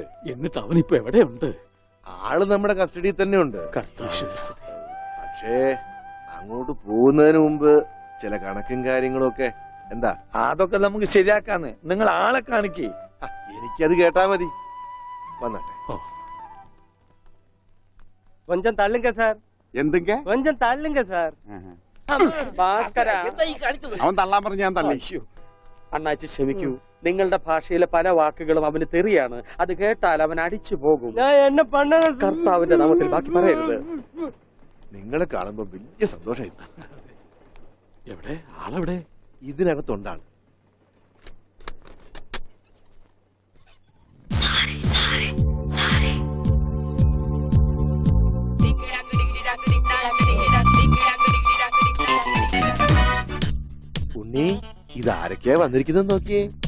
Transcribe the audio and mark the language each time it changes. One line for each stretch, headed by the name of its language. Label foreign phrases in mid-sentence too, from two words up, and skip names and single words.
Malayalam: എന്നിട്ട് അവനിപ്പോ എവിടെയുണ്ട്? ആള് നമ്മുടെ കസ്റ്റഡിയിൽ തന്നെ ഉണ്ട്. കർത്താവിന്റെ സ്തുതി. പക്ഷേ അങ്ങോട്ട് പോകുന്നതിന് മുമ്പ് ചില കണക്കും കാര്യങ്ങളും ഒക്കെ. എന്താ? അതൊക്കെ നമുക്ക് ശരിയാക്കാന്ന്. നിങ്ങൾ ആളെ കാണിക്കേ. എനിക്കത് കേട്ടാ മതി. വന്നാട്ടെ.
Tamil: கொஞ்சம் தள்ளுங்க சார்.
Malayalam: എന്തൊക്കെ?
Tamil: கொஞ்சம் தள்ளுங்க சார்.
Malayalam: ഭാസ്കര, അവൻ തള്ളാൻ പറഞ്ഞ ഞാൻ തള്ളി. അയ്യോ, അണ്ണാച്ചി ക്ഷമിക്കൂ. നിങ്ങളുടെ ഭാഷയിലെ പല വാക്കുകളും അവന് തെറിയാണ്. അത് കേട്ടാൽ അവൻ അടിച്ചു പോകും.
Tamil: நான் என்ன பண்ணணும்?
Malayalam: കർത്താവിന്റെ നാമത്തിൽ ബാക്കി പറയരുത്. നിങ്ങളെ കാണുമ്പോ വലിയ സന്തോഷമായി. എവിടെ ആളെവിടെ? ഇതിനകത്തുണ്ടാണ്. ഉണ്ണി, ഇതാരൊക്കെയാ വന്നിരിക്കുന്നത് നോക്കിയേ.